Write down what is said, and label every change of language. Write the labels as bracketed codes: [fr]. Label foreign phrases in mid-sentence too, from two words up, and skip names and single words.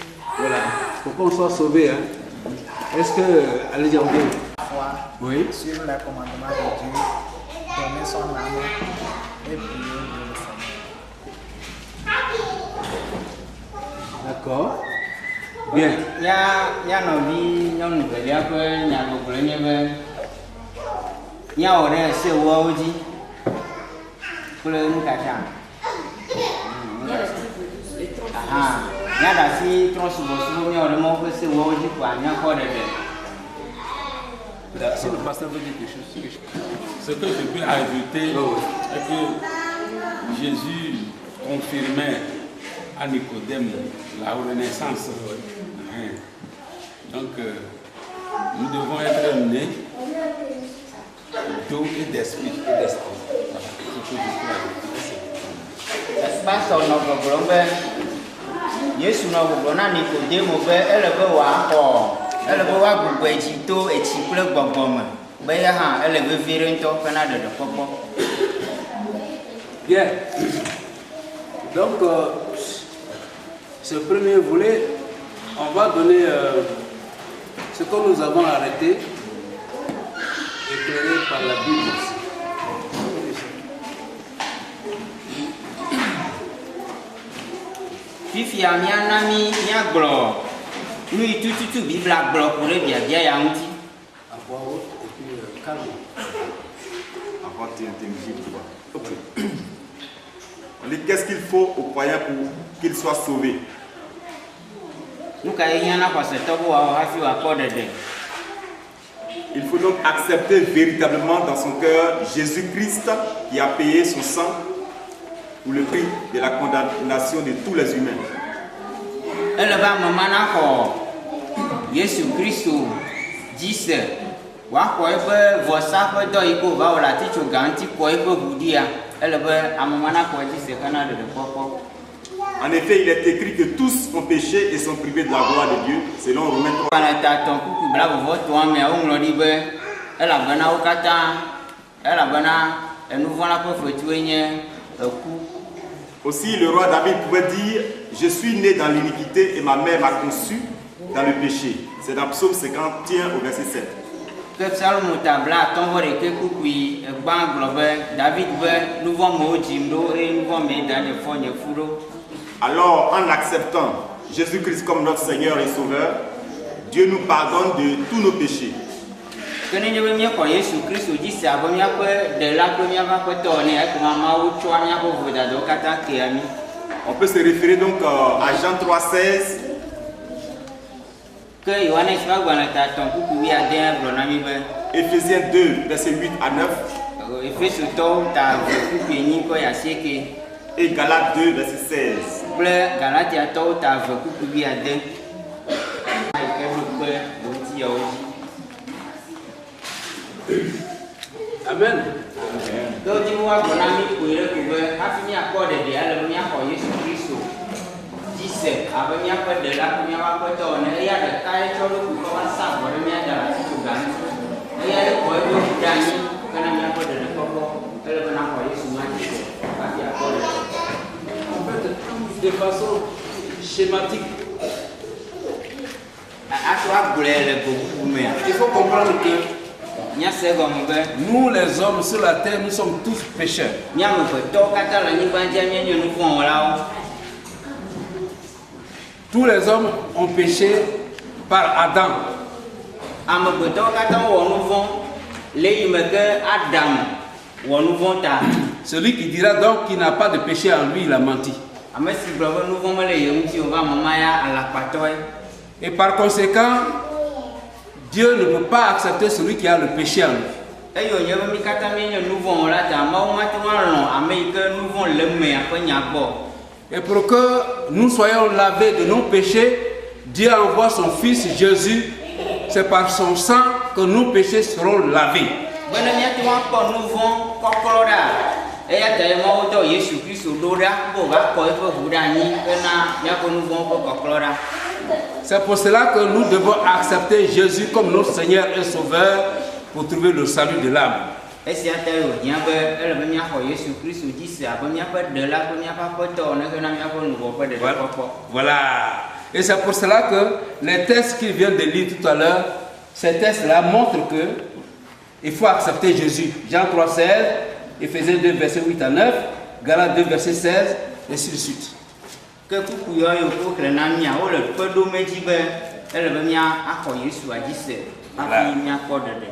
[fr] Voilà, pour qu'on soit sauvé. Hein. Est-ce que, allez dire bien. Oui. Sur les commandements de Dieu, donner son âme et prier le Seigneur. D'accord. Bien. [ee] Nya novi nyɔnu velia ƒe nyagbɔgblɔ nye be nyawɔ ɖe sewuawo dzi kple nukatã. Nya ɖe asi trɔsubɔsubɔ nyawɔ ɖe mawo ƒe sewuawo dzi koa nyakpɔ ɖeɖe. [fr] Si le pasteur veut dire quelque chose. Ce que je peux ajouter est que Jésus confirmait à Nicodème la renaissance. Donc, nous devons être nés d'eau et d'esprit. Voilà, ce que je peux ajouter. [ee] Pastor nɔ gbɔgblɔm be Yesu nɔ gbɔgblɔ na Nikodemo be ele be wòagbugbɔe dzi to etsi kple gbɔgbɔ me be ya hã ele vevie ɖe ŋutɔ ƒe na ɖeɖekpɔkpɔ. [fr] Bien. Donc, ce premier volet, on va donner ce que nous avons arrêté, éclairé par la Bible aussi. [ee] Fifia miana mi miagblɔ nu yi tututu Biblia gblɔ ku ɖe biabia ya ŋuti. [fr] À voix haute et puis calme. À voix intelligible. Ok. On dit qu'est-ce qu'il faut aux croyants pour qu'ils soient sauvés? [ee] Nu ka ye hiã na xɔsetɔ be wòawɔ hafi wòakpɔ ɖeɖe. [fr] Il faut donc accepter véritablement dans son cœur Jésus-Christ qui a payé son sang pour le prix de la condamnation de tous les humains. [ee] Ele be ame ma naxɔ Yesu Kristo dzi se wòaxɔ eƒe vɔsa ƒe dɔ yi ke wòva wɔ le atitsoga ŋuti kɔ eƒe ʋu ɖia. Ele be ame ma naxɔ dzi se hena ɖeɖekpɔkpɔ. [fr] En effet, il est écrit que tous ont péché et sont privés de la gloire de Dieu, selon Romains 3. [ee] Gbalẽtatɔ kuku blavɔvɔtɔa mea woŋlɔ ɖi be elabena wo katã enu vɔ̃ la ƒe fetue nye eku. [fr] Aussi, le roi David pouvait dire: je suis né dans l'iniquité et ma mère m'a conçu dans le péché. C'est dans Psaume 51 au verset 7. [ee] Ke Psalmo ta blatɔ̃-vɔ-ɖekɛ kukui gbã gblɔ be David be nu vɔ̃ mewo dzim ɖo eye nu vɔ̃ mee da nye fɔ nye fu ɖo. [fr] Alors, en acceptant Jésus-Christ comme notre Seigneur et Sauveur, Dieu nous pardonne de tous nos péchés. [ee] Ke nenye be míexɔ Yesu Kristo dzi se abe míaƒe ɖela kple míaƒe aƒetɔ ene ekema Mawu tsɔa míaƒe vodadawo katã kea mí. [fr] On peut se référer donc à Jean 3,16. [ee] Ke Yohanes ƒe agbalẽtatɔ kuku 11 gblɔ na mí be [fr] Éphésiens 2, versets 8 à 9. [ee] Efesotɔwo ta kuku 8 ƒe 9. [fr] Et Galates 2, verset 16. [ee] kple Galatiatɔwo ta ave kuku bi ade yi ke ɖo kpe le ŋutiawo dzi. Amen. Ke wodzi be woagblɔ na mí koe ɖe ko be hafi míakpɔ ɖeɖe ele be míaxɔ Yesu Kristo dzi se abe míaƒe ɖela kple míaƒe aƒetɔ ene. Eya ɖeka ye tsɔ ɖo kɔ va sa vɔ ɖe mía da asi tso ga ŋuti. Eya ye kɔ eɖo ŋu ɖe anyi kena míaƒe ɖeɖekpɔkpɔ ele be naxɔ Yesu ma dzi se hafi akpɔ ɖeɖe. [fr] En fait, de façon schématique, [ee] Ato agblɔe le gbeƒuƒu mea. [fr] il faut comprendre que [ee] Míase gɔme be [fr] nous les hommes sur la terre, nous sommes tous pécheurs. [ee] míame vetɔwo katã le anyigba dzia míenye nu vɔ̃ wɔlawo. [fr] Tous les hommes ont péché par Adam. [ee] Amegbetɔwo katã wɔ nu vɔ̃ le yi me ke Adam wɔ nu vɔ̃ ta. [fr] Celui qui dira donc qu'il n'a pas de péché en lui, il a menti. [ee] Ame si gblɔ be nu vɔ̃ mele ye ŋuti o va mama ya alakpatɔe. [fr] Et par conséquent, Dieu ne peut pas accepter celui qui a le péché en lui. [ee] Eye wònye be mí katã míenye nu vɔ̃ wɔla ta Mawu mate ŋu alɔ̃ ame yi ke nu vɔ̃ le mea ƒe nya gbɔ. [fr] Et pour que nous soyons lavés de nos péchés, Dieu envoie son Fils Jésus. C'est par son sang que nos péchés seront lavés. [ee] Be ne míate ŋu akpɔ nu vɔ̃ kɔklɔ ɖa, eya ta ye Mawu dɔ Yesu Kristo ɖo ɖa be wòva kɔ eƒe ʋu ɖe anyi hena míaƒe nu vɔ̃ ƒe kɔklɔ ɖa. [fr] C'est pour cela que nous devons accepter Jésus comme notre Seigneur et Sauveur pour trouver le salut de l'âme. [ee] Esia ta ye wòhiã be ele be míaxɔ Yesu Kristo dzi se abe míaƒe ɖela kple míaƒe aƒetɔ ene hena míaƒe nu vɔ̃ ƒe ɖeɖekpɔkpɔ. [fr] Voilà. Et c'est pour cela que les textes qu'il vient de lire tout à l'heure, ces textes-là montrent que il faut accepter Jésus. Jean 3, 16, Éphésiens 2, versets 8 à 9, Galates 2, verset 16, et ainsi de suite. [ee] Ke kuku yawo yiwo woxlẽ na mía wole kpe ɖom edzi be ele be míaxɔ Yesua dzi se hafi míakpɔ ɖeɖe.